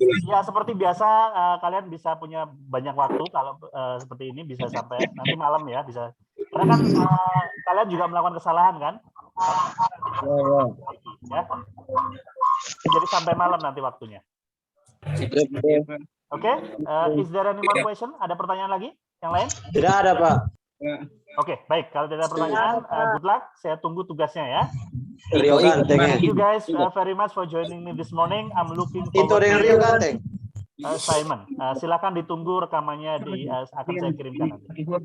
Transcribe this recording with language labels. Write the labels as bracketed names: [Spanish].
[Indonesian] Ya seperti biasa, kalian bisa punya banyak waktu kalau seperti ini, bisa sampai nanti malam ya, bisa. Karena kan kalian juga melakukan kesalahan kan? Ya. Jadi sampai malam nanti waktunya. [English] Oke, is there any more question? [Indonesian] Ada pertanyaan lagi yang lain? Tidak ada, Pak. Oke, baik. Kalau tidak ada pertanyaan, [English] good luck. [Indonesian] Saya tunggu tugasnya ya. Rio Ganteng. [English] Thank you guys very much for joining me this morning. I'm looking [Indonesian] Itu [English] forward [Indonesian] dengan [English] to [Indonesian] Rio Ganteng. Simon. Silakan ditunggu rekamannya akan saya kirimkan nanti.